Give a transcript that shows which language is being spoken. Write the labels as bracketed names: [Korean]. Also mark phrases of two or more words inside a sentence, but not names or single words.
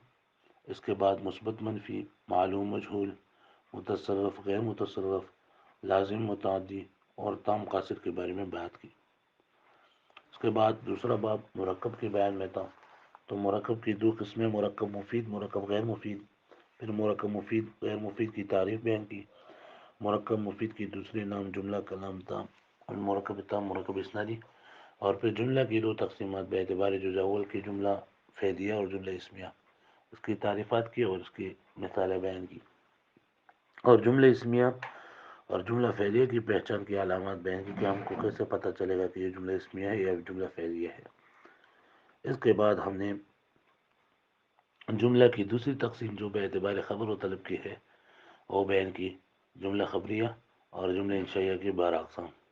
[Urdu] اس کے بعد مثبت، منفی، معلوم، مجہول، متصرف، غیر متصرف، لازم، متعدی اور تام قاصر کے بارے میں بات کی۔ اس کے بعد دوسرا باب مرکب کے بیان میں تھا۔ تو مرکب کی 2 قسمیں: مرکب مفید، مرکب غیر مفید۔ پھر مرکب مفید، غیر مفید کی تعریف بیان کی۔ مرکب مفید کی دوسرے نام جملہ، کلام، تام، مرکب تام، مرکب اسنادی۔ اور پھر جملہ کی 2 تقسیمات باعتبار جزء اول کی: جملہ فعلیہ اور جملہ اسمیہ۔ اس کی تعریفات کی اور اس کی مثالیں بیان کی، اور جملہ اسمیہ اور جملہ فعلیہ کی پہچان کی علامات بیان کی کہ ہم کو کیسے پتہ چلے گا کہ یہ جملہ اسمیہ ہے یا جملہ فعلیہ ہے۔ اس کے بعد ہم نے جملہ کی دوسری تقسیم جو باعتبار خبر و طلب کی ہے وہ بیان کی: جملہ خبریہ اور جملہ انشائیہ کی 12 اقسام۔